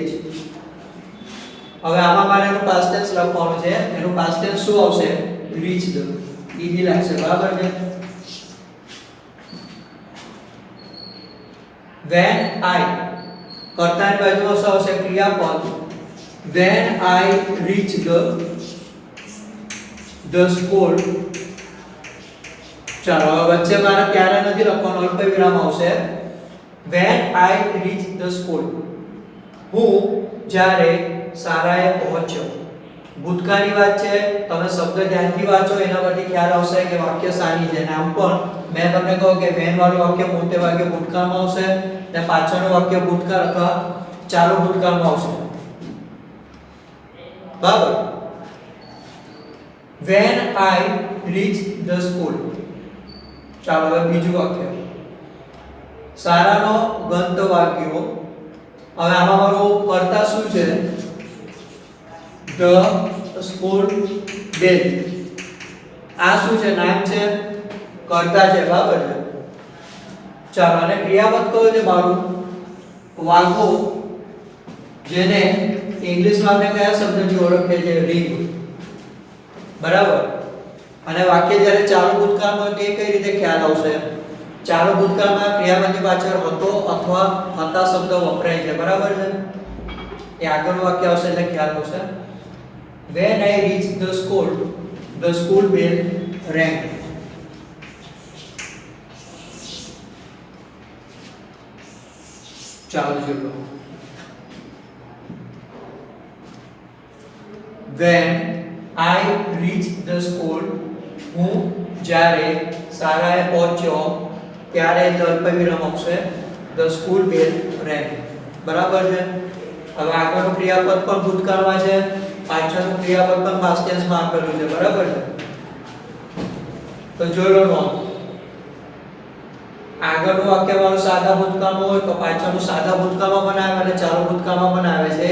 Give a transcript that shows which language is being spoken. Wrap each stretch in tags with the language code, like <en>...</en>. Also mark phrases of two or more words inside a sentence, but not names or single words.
<gu>હવે આમાં મારે એનું</gu> <en>past tense</en> <gu>લખવાનું છે. એનું</gu> <en>past tense</en> <gu>શું આવશે? રીચ્ડ. ઈઝી લાગશે. બરાબર છે.</gu> <en>when I</en> <gu>કર્તાની બાજુમાં શું આવશે? ક્રિયાપદ.</gu> <en>when I reached the school.</en> <gu>ચાલો હવે વચ્ચે મારે ત્યારે નથી લખવાનું, અલ્પ વિરામ આવશે.</gu> <en>when I reached the school.</en> <gu>હું જ્યારે શાળાએ પહોંચ્યો. ભૂતકાળની વાત છે. તમે શબ્દ ધ્યાનથી વાંચો એના પરથી ખ્યાલ આવશે કે વાક્ય શાની છે. નામ પણ મેં તમને કહું કે વેન વાળું વાક્ય મોટે ભાગે ભૂતકાળમાં આવશે ને પાછળનું વાક્ય ભૂતકાળ અથવા ચાલુ ભૂતકાળમાં આવશે. બરાબર.</gu> <en>when I reached the school.</en> <gu>ચાલો હવે બીજું વાક્ય. શાળાનો ઘંટ વાગ્યો. હવે આમાં મારું કર્તા શું છે?</gu> <en>the school bell.</en> <gu>આ શું છે? નામ છે. કર્તા છે. બરાબર છે. ચાલો અને ક્રિયાપદ કયો છે મારું? વાગો. જેને ઇંગ્લિશમાં આપણે કયા શબ્દથી ઓળખીએ છીએ? રિંગ. બરાબર. અને વાક્ય જ્યારે ચાલુ ભૂતકાળમાં હોય તો એ કઈ રીતે ખ્યાલ આવશે? ચાલુ ભૂતકાળમાં ક્રિયાપદની પાછળ હતો અથવા હતા શબ્દ વપરાય છે. બરાબર છે. એ આગળનું વાક્ય આવશે એટલે ખ્યાલ આવશે.</gu> <en>when I reached the school bell rang.</en> <gu>ચાલો જોડો.</gu> <en>when I reached the school.</en> <gu>હું જ્યારે શાળાએ પહોંચ્યો ત્યારે અલ્પ વિરામ આવશે.</gu> <en>the school bell rang.</en> <gu>બરાબર છે. હવે આગળનું ક્રિયાપદ પણ ભૂતકાળમાં છે પાછળનું ક્રિયાપદ પણ</gu> <en>past tenseમાં</en> <gu>આપેલું છે, બરાબર છે? તો જોઈ લો નોંધ. આગળનું વાક્ય મારું સાદા ભૂતકાળમાં હોય તો પાછળનું સાદા ભૂતકાળમાં પણ આવે અને ચાલુ ભૂતકાળમાં પણ આવે છે.</gu>